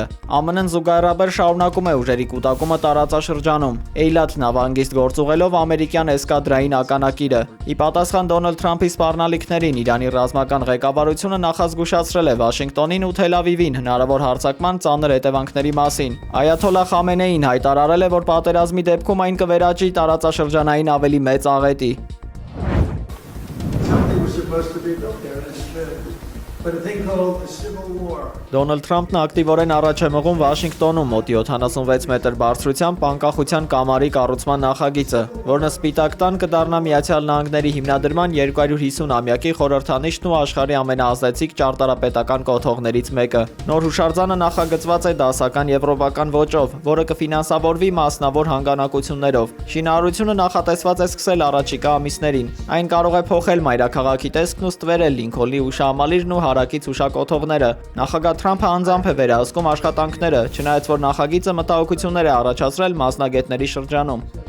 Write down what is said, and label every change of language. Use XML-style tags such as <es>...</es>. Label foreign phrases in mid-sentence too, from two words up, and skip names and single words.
<hy>ԱՄՆ-ն զուգահեռաբար շարունակում է ուժերի կուտակումը տարածաշրջանում։ Էյլաթ նավահանգիստ գործուղելով ամերիկյան էսկադրային ականակիրը։ Ի պատասխան Դոնալդ Թրամփի սպառնալիքներին Իրանի ռազմական ղեկավարությունը նախազգուշացրել է Վաշինգտոնին ու Թել Ավիվին հնարավոր հարձակման ծանր հետևանքների մասին։ Այաթոլլահ Խամենեին հայտարարել է, որ պատերազմի դեպքում այն կվերաճի տարածաշրջանային ավելի մեծ աղետի։</hy> <en>Supposed to be built there, but a thing called the Civil War.</en> <hy>Դոնալդ Թրամփն ակտիվորեն առաջ է մղում Վաշինգտոնում մոտ 76 մետր բարձրությամբ անկախության կամարի կառուցման նախագիծը, որն սպիտակ տան կդառնա Միացյալ Նահանգների հիմնադրման 250-ամյակի խորհրդանիշն ու աշխարհի ամենաազդեցիկ ճարտարապետական կոթողներից մեկը։ Նոր հուշարձանը նախագծված է դասական եվրոպական ոճով, որը կֆինանսավորվի մասնավոր հանգանակություններով։ Շինարարությունը նախատեսված է սկսել առաջիկա ամիսներին։ Այն կարող է փոխել մայրաքաղաքի տեսքն ու ստվերել Լինքոլնի հուշահամալիրն ու հարակից հուշակոթողները։ Նախագահ Թրամփը անձամբ է վերահսկում աշխատանքները, չնայած որ նախագիծը մտահոգություններ է առաջացրել մասնագետների շրջանում։</hy>